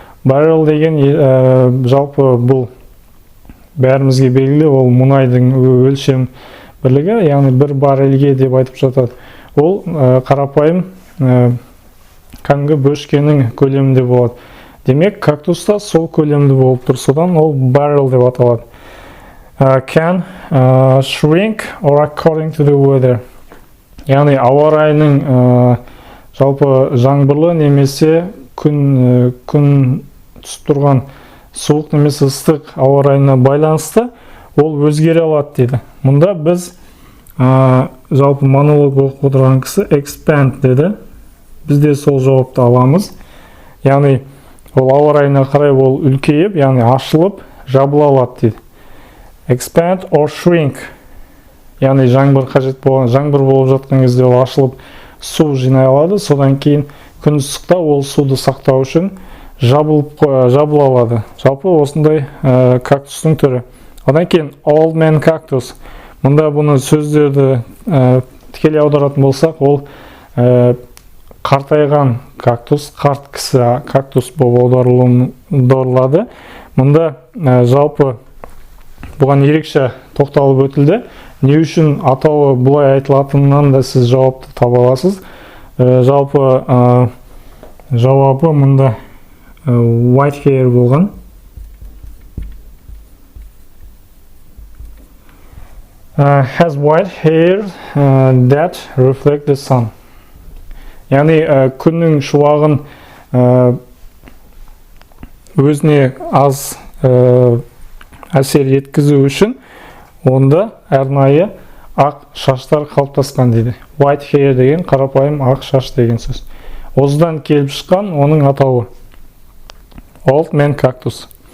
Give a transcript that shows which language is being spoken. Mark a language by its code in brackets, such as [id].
[kk] Barrel деген жалпы бұл бәрімізге белгілі, ол мұнайдың өлшем бірлігі, яғни бір баррельге деп айтып жатады. Ол қарапайым кәдімгі бөшкенің көлемінде болады. Демек, кактуста сол көлемді болып тұр, содан ол barrel деп аталады. [en] Can shrink or according to the weather. [kk] Яғни ауа райының жалпы жаңбырлы немесе күн түсіп тұрған суық немесе ыстық ауа райына байланысты ол өзгере алады дейді. Мұнда біз жалпы монолог оқып отырған кісі expand деді. Біз де сол жауапты аламыз. Яғни ол ауа райына қарай ол үлкейіп, яғни ашылып, жабыла алады дейді. [en] Expand or shrink. [kk] Яғни жаңбыр қажет болған, жаңбыр болып жатқан кезде ол ашылып су жинай алады. Содан кейін күн ыстықта ол суды сақтау үшін жабыла алады. Жалпы осындай кактустың түрі. Одан кейін Old Man Cactus. Мұнда бұны сөздерді тікелей аударатын болсақ, ол қартайған кактус, қарт кісі кактус болып аударылады. Мұнда жалпы бұған ерекше тоқталып өтілді. Не үшін атауы бұлай айтылатынынан да сіз жауапты таба аласыз. Жалпы жауабы мұнда [en] white hair [kk] болған. [en] Has white hair that reflect the sun. [kk] Яғни күннің шуағын өзіне аз әсер еткізу үшін онда арнайы ақ шаштар қалыптасқан дейді. [en] White hair [kk] деген қарапайым ақ шаш деген сөз. Осыдан келіп шыққан оның атауы Old Man Cactus.